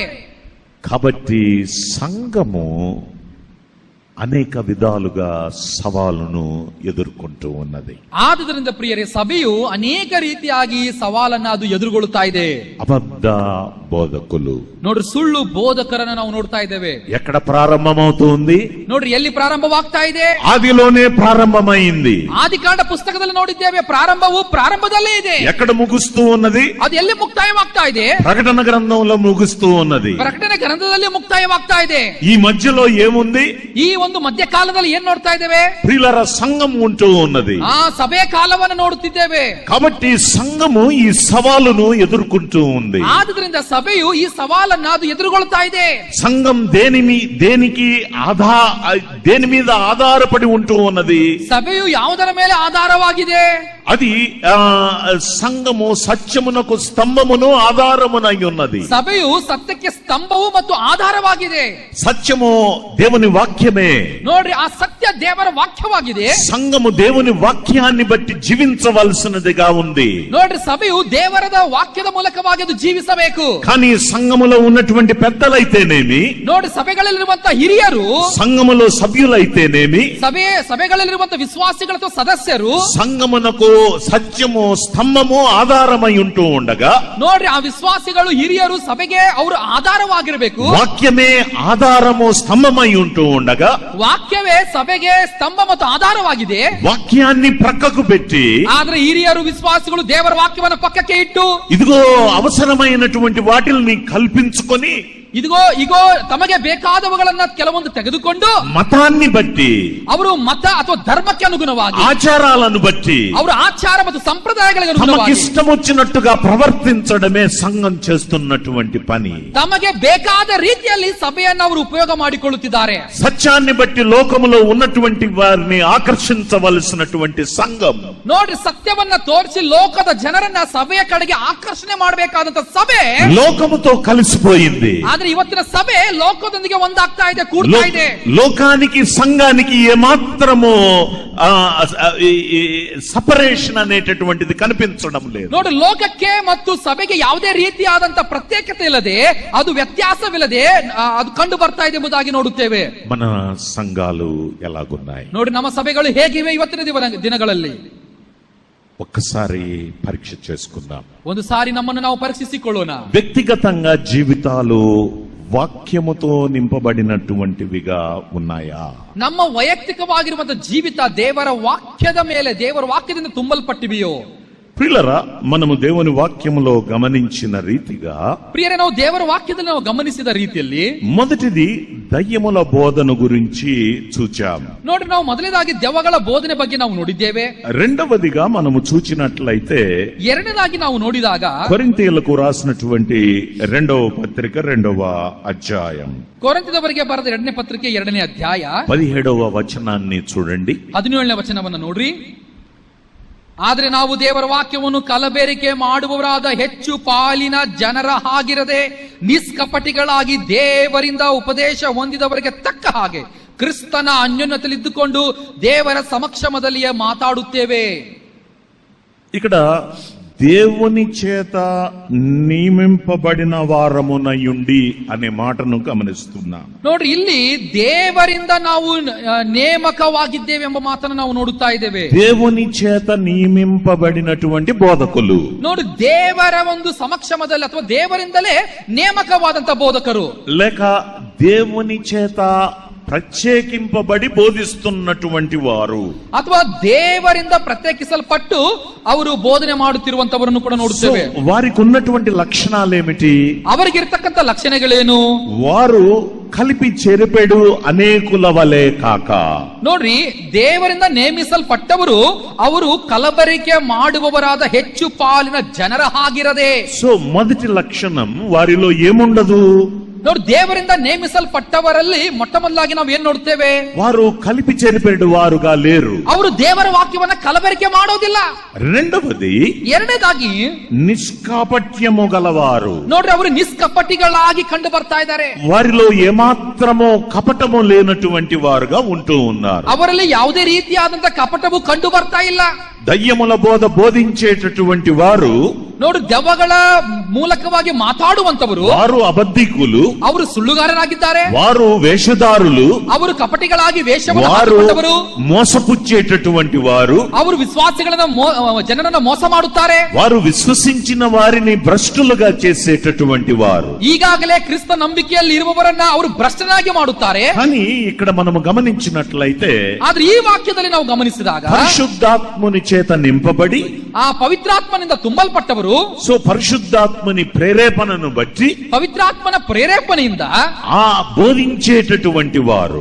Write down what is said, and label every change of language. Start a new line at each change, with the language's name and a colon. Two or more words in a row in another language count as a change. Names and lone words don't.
Telugu: కాబట్టి సంఘము అనేక విధాలుగా సవాలును ఎదుర్కొంటూ ఉన్నది.
Kannada: ಆದುದರಿಂದ ಪ್ರಿಯರೇ, ಸಭೆಯು ಅನೇಕ ರೀತಿಯಾಗಿ ಸವಾಲನ್ನ ಅದು ಎದುರುಗೊಳ್ಳುತ್ತಾ ಇದೆ.
Telugu: అబద్ధ బోధకులు,
Kannada: ನೋಡ್ರಿ, ಸುಳ್ಳು ಬೋಧಕರನ್ನ ನಾವು ನೋಡ್ತಾ ಇದ್ದೇವೆ.
Telugu: ఎక్కడ ప్రారంభమవుతుంది?
Kannada: ನೋಡ್ರಿ, ಎಲ್ಲಿ ಪ್ರಾರಂಭವಾಗ್ತಾ ಇದೆ?
Telugu: ఆదిలోనే ప్రారంభమైంది.
Kannada: ಆದಿಕಾಂಡ ಪುಸ್ತಕದಲ್ಲಿ ನೋಡಿದ್ದೇವೆ, ಪ್ರಾರಂಭವು ಪ್ರಾರಂಭದಲ್ಲೇ ಇದೆ.
Telugu: ఎక్కడ ముగుస్తూ ఉన్నది?
Kannada: ಅದು ಎಲ್ಲಿ ಮುಕ್ತಾಯವಾಗ್ತಾ ಇದೆ?
Telugu: ప్రకటన గ్రంథంలో ముగుస్తూ ఉన్నది.
Kannada: ಪ್ರಕಟಣೆ ಗ್ರಂಥದಲ್ಲಿ ಮುಕ್ತಾಯವಾಗ್ತಾ ಇದೆ.
Telugu: ఈ మధ్యలో ఏముంది?
Kannada: ಈ ಒಂದು ಮಧ್ಯಕಾಲದಲ್ಲಿ ಏನ್ ನೋಡ್ತಾ ಇದ್ದೇವೆ?
Telugu: ప్రియులారా, సంఘం ఉంటూ ఉన్నది.
Kannada: ಆ ಸಭೆ ಕಾಲವನ್ನು ನೋಡುತ್ತಿದ್ದೇವೆ.
Telugu: కాబట్టి సంఘము ఈ సవాలును ఎదుర్కొంటూ ఉంది.
Kannada: ಆದುದರಿಂದ ಸಭೆಯು ಈ ಸವಾಲನ್ನ ಅದು ಎದುರುಗೊಳ್ತಾ ಇದೆ.
Telugu: సంఘం దేని మీద ఆధారపడి ఉంటూ ఉన్నది?
Kannada: ಸಭೆಯು ಯಾವುದರ ಮೇಲೆ ಆಧಾರವಾಗಿದೆ?
Telugu: అది సంఘము సత్యమునకు స్తంభమును ఆధారమునై ఉన్నది.
Kannada: ಸಭೆಯು ಸತ್ಯಕ್ಕೆ ಸ್ತಂಭವು ಮತ್ತು ಆಧಾರವಾಗಿದೆ.
Telugu: సత్యము దేవుని వాక్యమే.
Kannada: ನೋಡ್ರಿ, ಆ ಸತ್ಯ ದೇವರ ವಾಕ್ಯವಾಗಿದೆ.
Telugu: సంఘము దేవుని వాక్యాన్ని బట్టి జీవించవలసినదిగా ఉంది.
Kannada: ನೋಡ್ರಿ, ಸಭೆಯು ದೇವರದ ವಾಕ್ಯದ ಮೂಲಕವಾಗಿ ಅದು ಜೀವಿಸಬೇಕು.
Telugu: కానీ సంఘములో ఉన్నటువంటి పెద్దలైతేనేమి,
Kannada: ನೋಡ್ರಿ, ಸಭೆಗಳಲ್ಲಿರುವಂತಹ ಹಿರಿಯರು,
Telugu: సంఘములో సభ్యులైతేనేమి,
Kannada: ಸಭೆಗಳಲ್ಲಿರುವಂತಹ ವಿಶ್ವಾಸಿಗಳ ಅಥವಾ ಸದಸ್ಯರು
Telugu: సంఘమునకు సత్యము స్తంభము ఆధారమై ఉంటూ ఉండగా,
Kannada: ನೋಡ್ರಿ, ಆ ವಿಶ್ವಾಸಿಗಳು ಹಿರಿಯರು ಸಭೆಗೆ ಅವರು ಆಧಾರವಾಗಿರಬೇಕು.
Telugu: వాక్యమే ఆధారము స్తంభమై ఉంటూ ఉండగా,
Kannada: ವಾಕ್ಯವೇ ಸಭೆಗೆ ಸ್ತಂಭ ಮತ್ತು ಆಧಾರವಾಗಿದೆ.
Telugu: వాక్యాన్ని ప్రక్కకు పెట్టి,
Kannada: ಆದ್ರೆ ಹಿರಿಯರು ವಿಶ್ವಾಸಿಗಳು ದೇವರ ವಾಕ್ಯವನ್ನು ಪಕ್ಕಕ್ಕೆ ಇಟ್ಟು,
Telugu: ఇదిగో అవసరమైనటువంటి వాటిల్ని కల్పించుకొని, ఇదిగో ఇగో
Kannada: తమగే ಬೇಕಾದವುಗಳನ್ನ ಕೆಲವೊಂದು ತೆಗೆದುಕೊಂಡು
Telugu: మతాన్ని బట్టి,
Kannada: ಅವರು ಮತ ಅಥವಾ ಧರ್ಮಕ್ಕೆ ಅನುಗುಣವಾಗಿ,
Telugu: ఆచారాలను బట్టి,
Kannada: ಅವರ ಆಚಾರ ಮತ್ತು ಸಂಪ್ರದಾಯಗಳಿಗೆ
Telugu: తమకి
Kannada: ಅನುಗುಣವಾಗಿ
Telugu: ఇష్టం వచ్చినట్టుగా ప్రవర్తించడమే సంఘం చేస్తున్నటువంటి పని.
Kannada: ತಮಗೆ ಬೇಕಾದ ರೀತಿಯಲ್ಲಿ ಸಭೆಯನ್ನು ಅವರು ಉಪಯೋಗ ಮಾಡಿಕೊಳ್ಳುತ್ತಿದ್ದಾರೆ.
Telugu: సత్యాన్ని బట్టి లోకములో ఉన్నటువంటి వారిని ఆకర్షించవలసినటువంటి సంఘం,
Kannada: ನೋಡ್ರಿ, ಸತ್ಯವನ್ನ ತೋರಿಸಿ ಲೋಕದ ಜನರನ್ನ ಸಭೆಯ ಕಡೆಗೆ ಆಕರ್ಷಣೆ ಮಾಡಬೇಕಾದಂತ ಸಭೆ
Telugu: లోకముతో కలిసిపోయింది.
Kannada: ಆದ್ರೆ ಇವತ್ತಿನ ಸಭೆ ಲೋಕದೊಂದಿಗೆ ಒಂದಾಗ್ತಾ ಇದೆ, ಕೂಡ್ತಾ ಇದೆ.
Telugu: లోకానికి సంఘానికి ఏమాత్రము సపరేషన్ అనేటటువంటిది కనిపించడం లేదు.
Kannada: ನೋಡಿ, ಲೋಕಕ್ಕೆ ಮತ್ತು ಸಭೆಗೆ ಯಾವುದೇ ರೀತಿಯಾದಂತ ಪ್ರತ್ಯೇಕತೆ ಇಲ್ಲದೆ, ಅದು ವ್ಯತ್ಯಾಸವಿಲ್ಲದೆ ಅದು ಕಂಡು ಬರ್ತಾ ಇದೆ ಎಂಬುದಾಗಿ ನೋಡುತ್ತೇವೆ.
Telugu: మన సంఘాలు ఎలాగున్నాయి?
Kannada: ನೋಡಿ, ನಮ್ಮ ಸಭೆಗಳು ಹೇಗಿವೆ ಇವತ್ತಿನ ದಿನಗಳಲ್ಲಿ?
Telugu: ఒక్కసారి పరీక్ష చేసుకుందాం.
Kannada: ಒಂದು ಸಾರಿ ನಮ್ಮನ್ನು ನಾವು ಪರೀಕ್ಷಿಸಿಕೊಳ್ಳೋಣ.
Telugu: వ్యక్తిగతంగా జీవితాలు వాక్యముతో నింపబడినటువంటివిగా ఉన్నాయా?
Kannada: ನಮ್ಮ ವೈಯಕ್ತಿಕವಾಗಿರುವಂತಹ ಜೀವಿತ ದೇವರ ವಾಕ್ಯದ ಮೇಲೆ, ದೇವರ ವಾಕ್ಯದಿಂದ ತುಂಬಲ್ಪಟ್ಟಿವೆಯೋ?
Telugu: ప్రియులరా, మనము దేవుని వాక్యములో గమనించిన రీతిగా,
Kannada: ಪ್ರಿಯರೇ, ನಾವು ದೇವರ ವಾಕ್ಯದಲ್ಲಿ ನಾವು ಗಮನಿಸಿದ ರೀತಿಯಲ್ಲಿ
Telugu: మొదటిది దయ్యముల బోధన గురించి చూచాం.
Kannada: ನೋಡ್ರಿ, ನಾವು ಮೊದಲನೇದಾಗಿ ದೆವ್ವಗಳ ಬೋಧನೆ ಬಗ್ಗೆ ನಾವು ನೋಡಿದ್ದೇವೆ.
Telugu: రెండవదిగా మనము చూచినట్లయితే,
Kannada: ಎರಡನೇದಾಗಿ ನಾವು ನೋಡಿದಾಗ
Telugu: కొరింథీయులకు రాసినటువంటి 2వ పత్రిక 2వ అధ్యాయం
Kannada: ಕೊರಿಂಥದವರಿಗೆ ಬರೆದ 2ನೇ ಪತ್ರಿಕೆ 2ನೇ ಅಧ್ಯಾಯ
Telugu: 17వ వచనాన్ని చూడండి.
Kannada: 17ನೇ ವಚನವನ್ನು ನೋಡ್ರಿ. ಆದ್ರೆ ನಾವು ದೇವರ ವಾಕ್ಯವನ್ನು ಕಲಬೆರಿಕೆ ಮಾಡುವವರಾದ ಹೆಚ್ಚು ಪಾಲಿನ ಜನರ ಹಾಗಿರದೆ, ನಿಷ್ಕಪಟಿಗಳಾಗಿ ದೇವರಿಂದ ಉಪದೇಶ ಹೊಂದಿದವರಿಗೆ ತಕ್ಕ ಹಾಗೆ ಕ್ರಿಸ್ತನ ಅನ್ಯೋನ್ಯತೆಯಲ್ಲಿದ್ದುಕೊಂಡು ದೇವರ ಸಮಕ್ಷಮದಲ್ಲಿಯೇ ಮಾತಾಡುತ್ತೇವೆ.
Telugu: ఇక్కడ దేవుని చేత నియమింపబడిన వారమునయుండి అనే మాటను గమనిస్తున్నాం.
Kannada: ನೋಡ್ರಿ, ಇಲ್ಲಿ ದೇವರಿಂದ ನಾವು ನೇಮಕವಾಗಿದ್ದೇವೆ ಎಂಬ ಮಾತನ್ನು ನಾವು ನೋಡುತ್ತಾ ಇದ್ದೇವೆ.
Telugu: దేవుని చేత నియమింపబడినటువంటి బోధకులు.
Kannada: ನೋಡಿ, ದೇವರ ಒಂದು ಸಮಕ್ಷಮದಲ್ಲಿ ಅಥವಾ ದೇವರಿಂದಲೇ ನೇಮಕವಾದಂತ ಬೋಧಕರು,
Telugu: లేక దేవుని చేత ప్రత్యేకింపబడి బోధిస్తున్నటువంటి వారు,
Kannada: ಅಥವಾ ದೇವರಿಂದ ಪ್ರತ್ಯೇಕಿಸಲ್ಪಟ್ಟು ಅವರು ಬೋಧನೆ ಮಾಡುತ್ತಿರುವಂತವರನ್ನು ಕೂಡ ನೋಡುತ್ತೇವೆ.
Telugu: వారికి ఉన్నటువంటి లక్షణాలేమిటి?
Kannada: ಅವರಿಗಿರ್ತಕ್ಕಂಥ ಲಕ್ಷಣಗಳೇನು?
Telugu: వారు కలిపి చెరిపెడు అనేకుల వలె కాక.
Kannada: ನೋಡ್ರಿ, ದೇವರಿಂದ ನೇಮಿಸಲ್ಪಟ್ಟವರು ಅವರು ಕಲಬರಿಕೆ ಮಾಡುವವರಾದ ಹೆಚ್ಚು ಪಾಲಿನ ಜನರ ಹಾಗಿರದೆ.
Telugu: సో మొదటి లక్షణం వారిలో ఏముండదు?
Kannada: ನೋಡಿ, ದೇವರಿಂದ ನೇಮಿಸಲ್ಪಟ್ಟವರಲ್ಲಿ ಮೊಟ್ಟ ಮೊದಲಾಗಿ ನಾವು ಏನ್ ನೋಡ್ತೇವೆ?
Telugu: వారు కలిపి చెరిపెడు వారుగా లేరు.
Kannada: ಅವರು ದೇವರ ವಾಕ್ಯವನ್ನ ಕಲಬೆರಿಕೆ ಮಾಡೋದಿಲ್ಲ.
Telugu: రెండవది,
Kannada: ಎರಡನೇದಾಗಿ
Telugu: నిష్కాపట్యము గలవారు.
Kannada: ನೋಡ್ರಿ, ಅವರು ನಿಷ್ಕಪಟಿಗಳಾಗಿ ಕಂಡು ಬರ್ತಾ ಇದ್ದಾರೆ.
Telugu: వారిలో ఏమాత్రమో కపటము లేనటువంటి వారుగా ఉంటూ ఉన్నారు.
Kannada: ಅವರಲ್ಲಿ ಯಾವುದೇ ರೀತಿಯಾದಂತ ಕಪಟವು ಕಂಡು ಬರ್ತಾ ಇಲ್ಲ.
Telugu: దయ్యముల బోధ బోధించేటటువంటి వారు,
Kannada: ನೋಡು, ದೆವ್ವಗಳ ಮೂಲಕವಾಗಿ ಮಾತಾಡುವಂತವರು,
Telugu: వారు అబద్ధికులు,
Kannada: ಅವರು ಸುಳ್ಳುಗಾರರಾಗಿದ್ದಾರೆ.
Telugu: వారు వేషధారులు,
Kannada: ಅವರು ಕಪಟಿಗಳಾಗಿ ವೇಷವನ್ನು
Telugu: వారు
Kannada: ಹಾಕಿಕೊಂಡವರು,
Telugu: మోసపుచ్చేటటువంటి వారు,
Kannada: ಅವರು ವಿಶ್ವಾಸಿಗಳನ್ನ ಜನರನ್ನ ಮೋಸ ಮಾಡುತ್ತಾರೆ.
Telugu: వారు విశ్వసించిన వారిని భ్రష్టులుగా చేసేటటువంటి వారు.
Kannada: ಈಗಾಗಲೇ ಕ್ರಿಸ್ತ ನಂಬಿಕೆಯಲ್ಲಿ ಇರುವವರನ್ನ ಅವರು ಭ್ರಷ್ಟನಾಗಿ ಮಾಡುತ್ತಾರೆ.
Telugu: కానీ ఇక్కడ మనము గమనించినట్లయితే,
Kannada: ಆದ್ರೆ ಈ ವಾಕ್ಯದಲ್ಲಿ ನಾವು ಗಮನಿಸಿದಾಗ
Telugu: పరిశుద్ధాత్ముని చేత నింపబడి,
Kannada: ಆ ಪವಿತ್ರಾತ್ಮನಿಂದ ತುಂಬಲ್ಪಟ್ಟವರು,
Telugu: సో పరిశుద్ధాత్మని ప్రేరేపణను బట్టి
Kannada: ಪವಿತ್ರಾತ್ಮನ ಪ್ರೇರೇಪಣೆಯಿಂದ
Telugu: ఆ బోధించేటటువంటి వారు,